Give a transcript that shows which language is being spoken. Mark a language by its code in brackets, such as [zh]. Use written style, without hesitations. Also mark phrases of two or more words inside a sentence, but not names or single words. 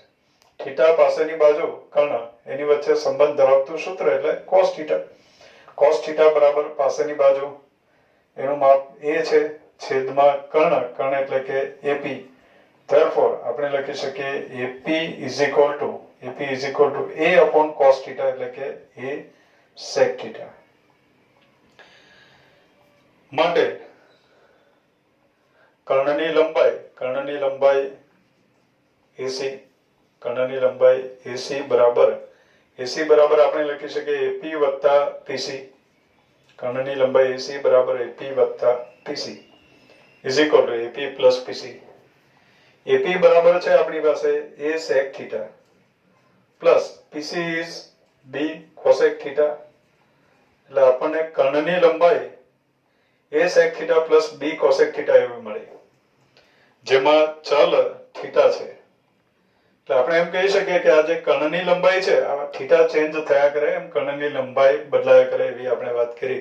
[gu] થીટા પાસેની બાજુ કર્ણ એની વચ્ચે સંબંધ ધરાવતું સૂત્ર એટલે cos થીટા. cos થીટા બરાબર પાસેની બાજુ એનું માપ એ છે છેદમાં કર્ણ એટલે કે એપી. therefore આપણે લખી શકીએ એપી [en] is equal to a upon cos [gu] થીટા એટલે કે a sec થીટા. માટે કર્ણની લંબાઈ AC બરાબર આપણે લખી શકીએ AP વત્તા PC. કર્ણની લંબાઈ AC બરાબર AP વત્તા PC [en] is equal to AP plus PC. [gu] AP બરાબર છે આપણી પાસે A sec થીટા [en] plus PC is B cosec [gu] થીટા. એટલે આપણને કર્ણની લંબાઈ A sec થીટા [en] plus B cosec [gu] થીટા એવી મળી જેમાં ચલ થીટા છે. એટલે આપણે એમ કહી શકીએ કે આ જે કર્ણની લંબાઈ છે આ થીટા ચેન્જ થયા કરે એમ કર્ણની લંબાઈ બદલાયા કરે એવી આપણે વાત કરી.